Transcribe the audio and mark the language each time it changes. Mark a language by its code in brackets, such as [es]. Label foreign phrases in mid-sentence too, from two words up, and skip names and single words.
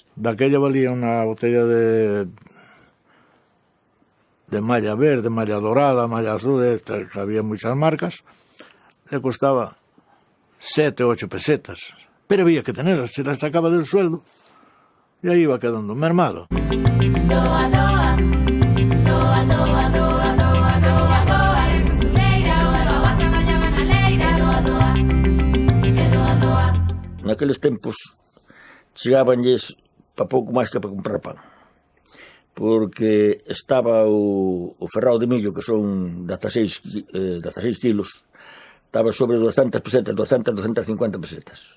[gl] Daquella valía unha botella de malla verde, malla dorada, malla azul, que había moitas marcas, [es] le costaba [gl] 7 ou 8 pesetas. [es] Pero había que tenerlas, se las sacaba del sueldo [gl] e aí [es] iba quedando mermado. [gl] Doa, doa, doa, doa, doa, doa, doa, doa, eres costureira, doa, doa, traballaba na leira, doa, doa, e doa, doa. Naqueles tempos chegabanlles para pouco máis que para comprar pan, porque estaba o ferrao de millo, que son 16 kilos, estaba sobre 200 pesetas, 200, 250 pesetas.